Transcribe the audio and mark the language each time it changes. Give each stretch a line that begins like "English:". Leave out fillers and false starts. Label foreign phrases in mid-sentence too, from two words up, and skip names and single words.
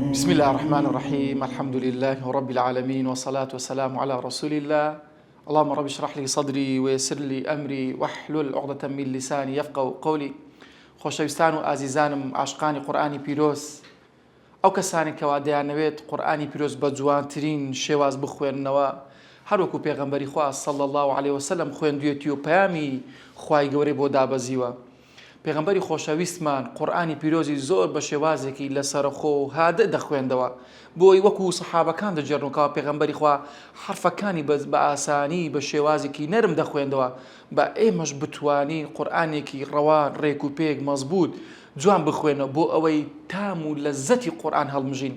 Arabic: بسم الله الرحمن الرحيم. الحمد لله رب العالمين والصلاة والسلام على رسول الله. اللهم رب اشرح لي صدري ويسر لي أمري واحلل عقدة من لساني يفقهوا قولي.
Central Kurdish: خۆشەویستان و ئازیزانم عاشقانی قورئانی پیرۆز، ئەو کەسانی کەوا دەیانەوێت قورئانی پیرۆز بە جوانترین شێواز بخوێننەوە، هەروەکو پێغەمبەری خوا
Arabic: صلی الله عليه وسلم
Central Kurdish: خوێندوێتی و پەیامی خوای گەورەی بۆ دابەزیوە. پێغەمبەری خۆشەویستمان قورئانی پیرۆزی زۆر بە شێوازێکی لەسەرخۆ و هادە دەخوێندەوە، بۆی وەکو سەحابەکان دەجێڕنەوە پێغەمبەری خوا حرفەکانی بە ئاسانی بە شێوازێکی نەرم دەخوێندەوە، بە ئێمەش بتوانین قورئانێکی ڕەوان ڕێک و پێک مەزبوط جوان بخوێنەوە بۆ ئەوەی تام و لەزەتی قورئان هەڵمژین.